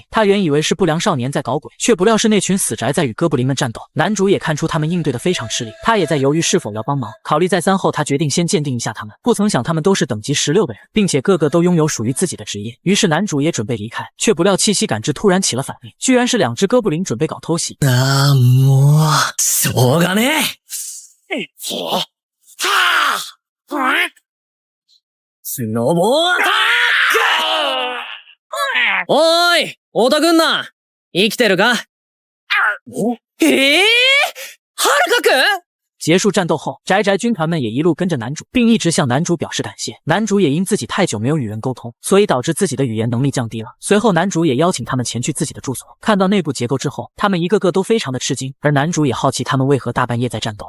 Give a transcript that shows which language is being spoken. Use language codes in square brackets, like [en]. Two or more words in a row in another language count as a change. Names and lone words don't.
[zh] 他原以为是不良少年在搞鬼，却不料是那群死宅在与哥布林们战斗。男主也看出他们应对的非常吃力，他也在犹豫是否要帮忙。考虑再三后，他决定先鉴定一下他们。不曾想他们都是等级16的人，并且个个都拥有属于自己的职业。于是男主也准备离开，却不料气息感知突然起了反应，居然是2只哥布林准备搞偷袭。 [ja] もう、しょうがねえ。スノボアタック！おーい、太田くんな、生きてるか？はるかくん？ [zh] 结束战斗后，宅宅军团们也一路跟着男主，并一直向男主表示感谢。男主也因自己太久没有与人沟通，所以导致自己的语言能力降低了。随后男主也邀请他们前去自己的住所，看到内部结构之后，他们一个个都非常的吃惊，而男主也好奇他们为何大半夜在战斗。